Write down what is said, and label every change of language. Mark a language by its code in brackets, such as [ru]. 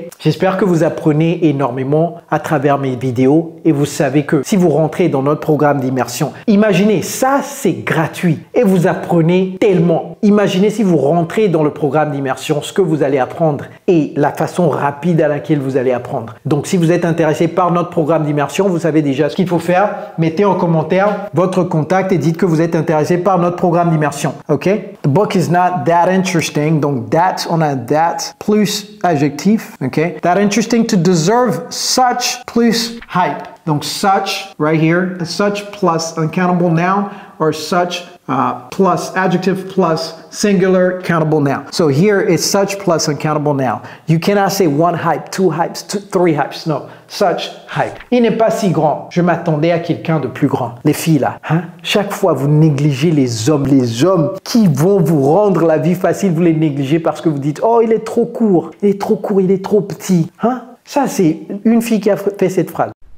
[fr] J'espère que vous apprenez énormément à travers mes vidéos et vous savez que si vous rentrez dans notre programme d'immersion, imaginez, ça c'est gratuit et vous apprenez tellement. Imaginez si vous rentrez dans le programme d'immersion, ce que vous allez apprendre et la façon rapide à laquelle vous allez apprendre. Donc si vous êtes intéressé par notre programme d'immersion, vous savez déjà ce qu'il faut faire. Mettez en commentaire votre contact et dites que vous êtes intéressé par notre programme d'immersion. Ok? [en] The book is not that interesting. [fr] Donc that, on a that plus adjectif. [en] Okay, that interesting to deserve such plus hype. Donc such right here, such plus uncountable noun or such plus adjective plus singular countable noun. So here it's such plus uncountable noun. You cannot say one hype, two hypes, three hypes. No, such hype. [fr] Il n'est pas si grand. Je m'attendais à quelqu'un de plus grand. Les filles là, hein? Chaque fois vous négligez les hommes qui vont vous rendre la vie facile, vous les négligez parce que vous dites oh il est trop court, il est trop court, il est trop petit. Hein? Ça c'est une fille qui a fait cette phrase.